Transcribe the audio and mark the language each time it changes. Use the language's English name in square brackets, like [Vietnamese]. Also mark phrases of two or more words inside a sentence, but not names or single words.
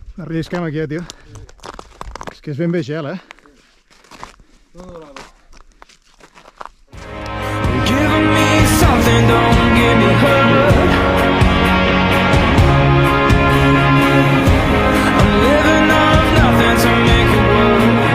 [Catalan] Arrisquem aquí, tio. És que és ben bé gel, eh? [English] Giving me something, don't give me hurt. I'm living off nothing to make it work.